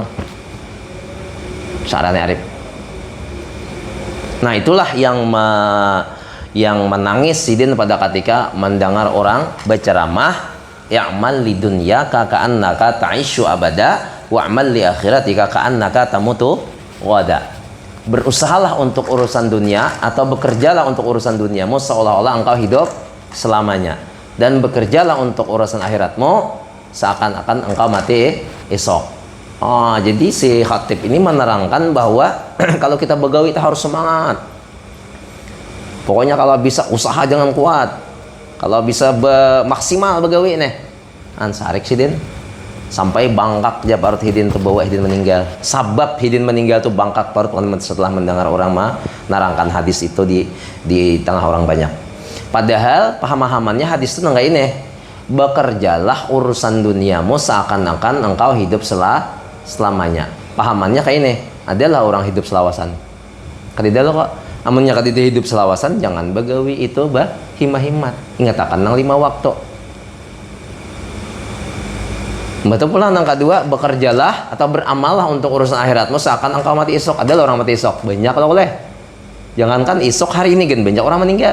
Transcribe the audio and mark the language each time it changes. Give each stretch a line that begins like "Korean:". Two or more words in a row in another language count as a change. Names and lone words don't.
Indonesian: Syarani Arif. Nah, itulah yang menangis sidin pada ketika mendengar orang berceramah,
Arabic: اعمل لدنياك كأنك تعيش أبدا واعمل لآخرتك كأنك تموت غدا.
Indonesian: Berusahalah untuk urusan dunia atau bekerjalah untuk urusan duniamu seolah-olah engkau hidup selamanya, dan bekerjalah untuk urusan akhiratmu seakan-akan engkau mati esok. Jadi si khatib ini menerangkan bahwa kalau kita begawi kita harus semangat. Pokoknya kalau bisa usaha jangan kuat. Kalau bisa maksimal begawi nih.
Banjar: Sarik sidin sampai bangkak aja parut hidin tuh bawa hidin meninggal.
Indonesian: Sabab hidin meninggal tuh bangkak parut setelah mendengar orang menerangkan hadis itu di tengah orang banyak. Padahal pemahamannya hadis itu enggak ini. Bekerjalah urusan duniamu seakan-akan engkau hidup selamanya.
Banjar: Pahamannya kayak ini. Adalah orang hidup selawasan. Kadida lo kok amunnya kadida hidup selawasan jangan begawi itu himah-himat.
Indonesian: Ingat akan nang 5 waktu. Betul pula yang kedua, bekerjalah atau beramallah untuk urusan akhiratmu seakan engkau mati esok. Ada orang mati esok, banyak kalau boleh. Jangankan esok, hari ini kan banyak orang meninggal.